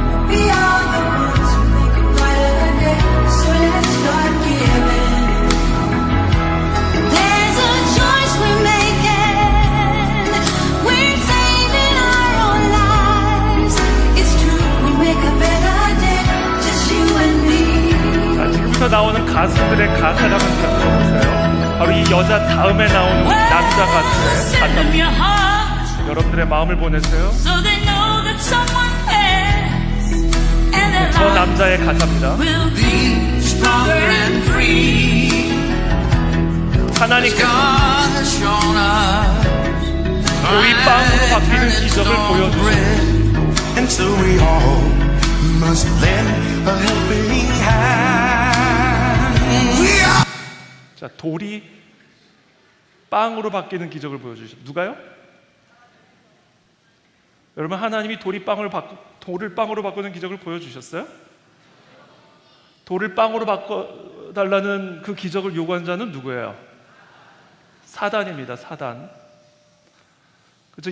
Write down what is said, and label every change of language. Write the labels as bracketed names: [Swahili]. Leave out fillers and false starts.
[English] We are the ones who make a brighter day. So let's start giving. There's a choice we're making. We're saving our own lives. It's true, we make a better day. Just you and me. [Korean] 자, 지금부터 나오는 가수들의 가사를 한번 잘 들어보세요. 바로 이 여자 다음에 나오는 남자 가수의 가사입니다. 여러분들의 마음을 보내세요. [English] So they know that someone cares, and their [Korean] 저 남자의 가사입니다. [English] will be stronger and free. [Korean] 하나님께서 [English] God has shown us [Korean] 우리 빵으로 바뀌는 기적을 보여주셨습니다. [English] and so we all must lend a helping hand. We are. [Korean] 자, 돌이 빵으로 바뀌는 기적을 보여주셨습니다. 누가요? 여러분, 하나님이 돌을 빵으로 바꾸는 기적을 보여주셨어요? 돌을 빵으로 바꿔달라는 그 기적을 요구한 자는 누구예요? 사단입니다. 사단. 그렇죠?